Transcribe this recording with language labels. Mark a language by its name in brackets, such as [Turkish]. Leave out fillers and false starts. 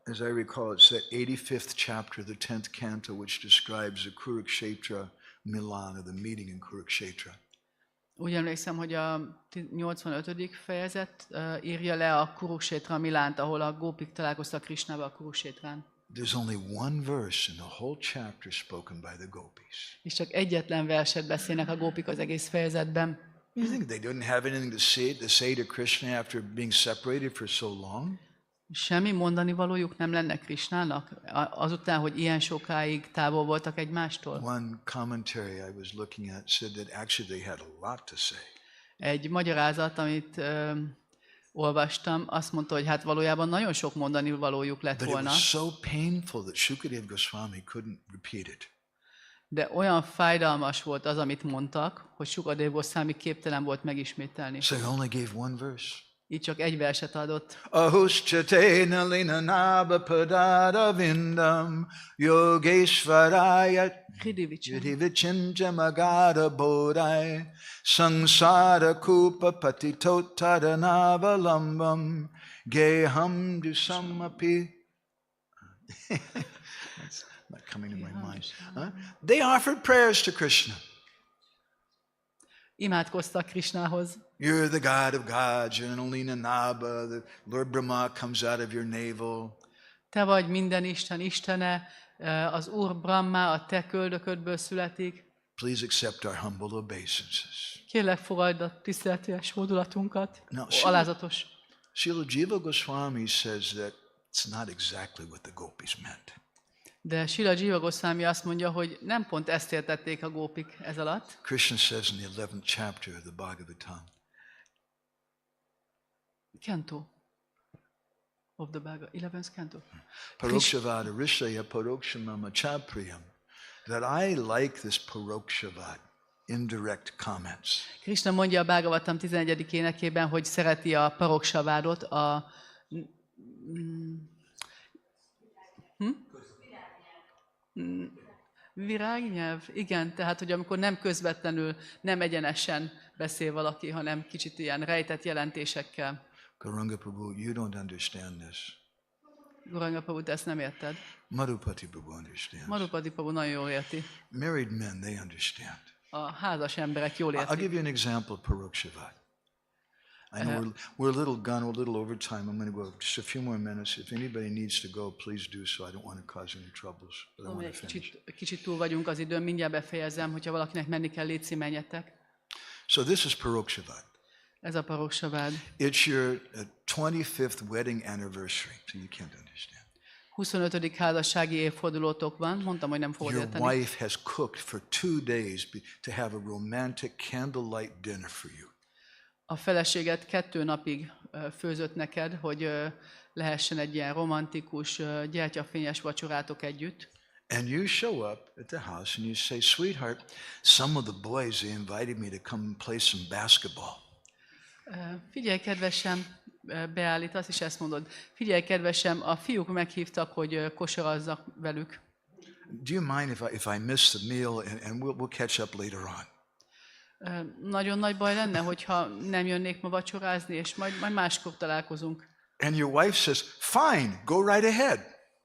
[English] As I recall, it's the 85th chapter, the 10th canto, which describes the Kurukshetra Milan, or the meeting in Kurukshetra. [Hungarian] Úgy emlékszem, hogy a 85. fejezet írja le a Kurukshetra Milánt, ahol a gópik találkoztak Krishnával a Kurukshetrán. [English] There's only one verse in the whole chapter spoken by the gopis. [Hungarian] És csak egyetlen verset beszélnek a gópik az egész fejezetben. [English] You think they didn't have anything to say to Krishna after being separated for so long? [Hungarian] Semmi mondani valójuk nem lenne Krishnának, azután, hogy ilyen sokáig távol voltak egymástól? [English] One commentary I was looking at said that actually they had a lot to say. [Hungarian] Egy magyarázat, amit olvastam, azt mondta, hogy hát valójában nagyon sok mondani valójuk lett volna. [English] But it was so painful that Shukadeva Goswami couldn't repeat it. [Hungarian] De olyan fájdalmas volt az, amit mondtak, hogy Shukadeva Goswami képtelen volt megismételni. [English] So he only gave one verse. [Hungarian] Így csak egy verset adott. [Sanskrit] Ahuschatena lina naba padada vindam yogeshvaraya hridivichinja magada bodai sangsara kupa patitotara navalambam geham dusamapi. [English] That's not coming to my mind. They offered prayers to Krishna. [Hungarian] Imádkoztak Krishnához. [English] You're the God of gods, you're Nalina Naba, the Lord Brahma comes out of your navel. [Hungarian] Te vagy minden Isten istene, az Úr Brahma a te köldöködből születik. [English] Please accept our humble obeisances. [Hungarian] Kérlek, fogadd a tiszteletes módulatunkat, alázatos. [English] Srila Jiva Goswami says that it's not exactly what the gopis meant. [Hungarian] De Srila Jiva Goswami azt mondja, hogy nem pont ezt értették a gópik ez alatt. [English] Krishna says in the 11th chapter of the Bhagavatam. Canto of the Bhagavad, 11th canto. [Sanskrit] Parokshavad rishaya parokshamama chapriyam. [English] That I like this parokshavat, indirect comments. [Hungarian] Krishna mondja a Bhagavatam 11. énekében, hogy szereti a parokshavádot, a virágnyelv, igen, tehát, hogy amikor nem közvetlenül, nem egyenesen beszél valaki, hanem kicsit ilyen rejtett jelentésekkel. [English] Gauranga Prabhu, you don't understand this. [Hungarian] Gauranga Prabhu, te ezt nem érted. [English] Madhupati Prabhu understands. [Hungarian] Madhupati Prabhu nagyon jól érti. [English] Married men, they understand. [Hungarian] A házas emberek jól értik. [English] I'll give you an example of Parokshavat. I know we're a little gone, we're a little over time. I'm going to go just a few more minutes. If anybody needs to go, please do so. I don't want to cause any troubles, but I want to finish. [Hungarian] Kicsit túl vagyunk az időn, mindjárt befejezem, hogyha valakinek menni kell, légy szíves, menjetek. [English] So this is Parokshavat. [Hungarian] Ez a Parokshavat. [English] It's your 25th wedding anniversary, so you can't understand. [Hungarian] 25. házassági évfordulótok van, mondtam, hogy nem fogod [English] Your [Hungarian] érteni. [English] wife has cooked for 2 days to have a romantic candlelight dinner for you. [Hungarian] A feleséged 2 napig főzött neked, hogy lehessen egy ilyen romantikus, gyertyafényes vacsorátok együtt. [English] And you show up at the house and you say, sweetheart, some of the boys, they invited me to come and play some basketball. [Hungarian] Figyelj, kedvesem, beállítasz, és ezt mondod. Figyelj, kedvesem, a fiúk meghívtak, hogy kosarazzak velük. [English] Do you mind if I miss the meal and we'll catch up later on? [Hungarian] Nagyon nagy baj lenne, hogyha nem jönnék ma vacsorázni, és majd máskor találkozunk. [English] And your wife says, fine, go right ahead.